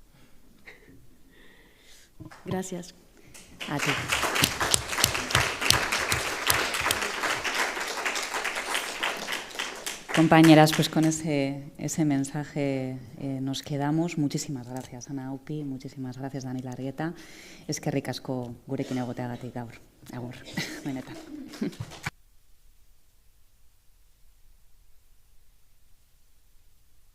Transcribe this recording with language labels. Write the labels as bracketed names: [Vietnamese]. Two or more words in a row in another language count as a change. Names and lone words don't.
[Spanish] Gracias. A ti. Compañeras, pues con ese mensaje nos quedamos. Muchísimas gracias, Ana Aupi, muchísimas gracias, Dani Larrieta. [Basque] Eskerrik asko gurekin egoteagatik gaur. Agur, benetan.